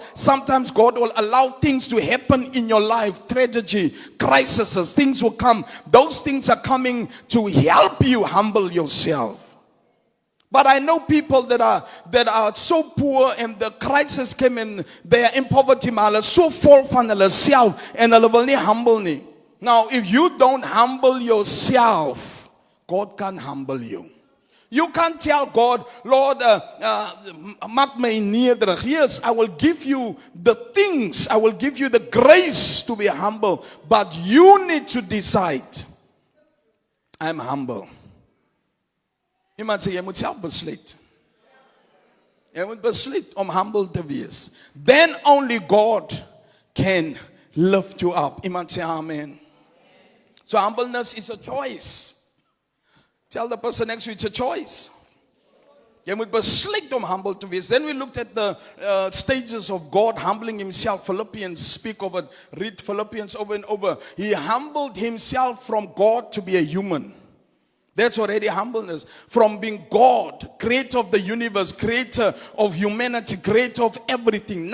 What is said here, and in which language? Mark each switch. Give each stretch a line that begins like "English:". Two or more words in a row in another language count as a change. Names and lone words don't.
English: Sometimes God will allow things to happen in your life, tragedy, crises, things will come. Those things are coming to help you humble yourself. But I know people that are so poor, and the crisis came in, they are in poverty,
Afrikaans: maar hulle so vol van hulle self en hulle wil nie humble nie.
English: Now, if you don't humble yourself, God can humble you. You can't tell God, Lord,
Afrikaans: maak my nederig.
English: Yes, I will give you the things, I will give you the grace to be humble, but you need to decide, I'm humble.
Afrikaans: Iemand sê, jy moet self besluit. Jy moet besluit om humble te wees.
English: Then only God can lift you up.
Afrikaans: Iemand sê amen.
English: So humbleness is a choice. Tell the person next to you, it's a choice.
Afrikaans: Jy moet besluit om humble te wees.
English: Then we looked at the stages of God humbling himself. Philippians speak of it. Read Philippians over and over. He humbled himself from God to be a human. That's already humbleness. From being God, creator of the universe, creator of humanity, creator of everything.